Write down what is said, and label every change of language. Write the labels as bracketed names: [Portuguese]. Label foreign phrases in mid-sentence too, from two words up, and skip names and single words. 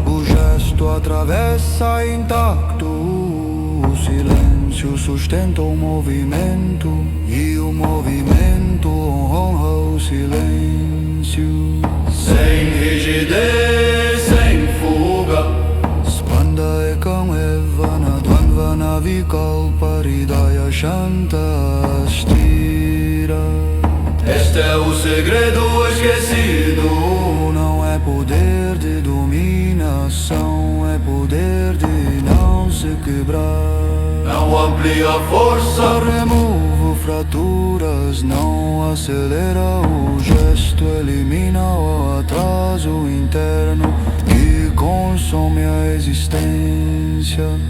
[Portuguese] O gesto atravessa intacto. O silêncio sustenta o movimento, e o movimento honra o silêncio. Sem rigidez, sem fuga. [Sanskrit] स्पन्द एकम् एवन द्वन्वन विकल्प हृदय शान्त अस्तिर. [Portuguese] Este é o segredo esquecido. Não é poder de dominação, é poder de não se quebrar. Não amplia a força, remove fraturas, não acelera o gesto, elimina o atraso interno que consome a existência.